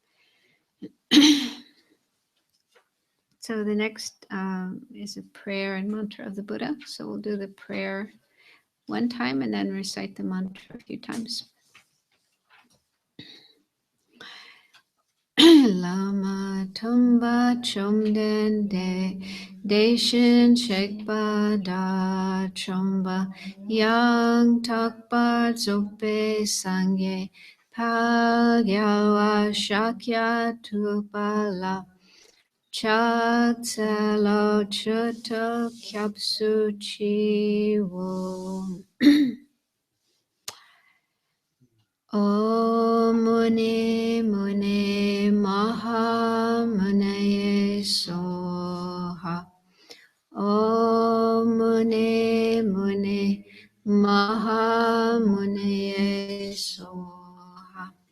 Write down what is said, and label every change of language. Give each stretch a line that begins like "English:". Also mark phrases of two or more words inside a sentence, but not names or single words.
English: So the next is a prayer and mantra of the Buddha. So we'll do the prayer one time and then recite the mantra a few times.
Tibetan: བླ་མ་སྟོན་པ་བཅོམ་ལྡན་འདས་དེ་བཞིན་གཤེགས་པ་དགྲ་བཅོམ་པ་ཡང་དག་པར་རྫོགས་པའི་སངས་རྒྱས་དཔལ་རྒྱལ་བ་ཤཱཀྱ་ཐུབ་པ་ལ་ཕྱག་འཚལ་ལོ་མཆོད་དོ་སྐྱབས་སུ་མཆིའོ.
Sanskrit: ॐ मुनि मुनि महामुनये स्वाहा. ॐ मुनि मुनि महामुनये स्वाहा.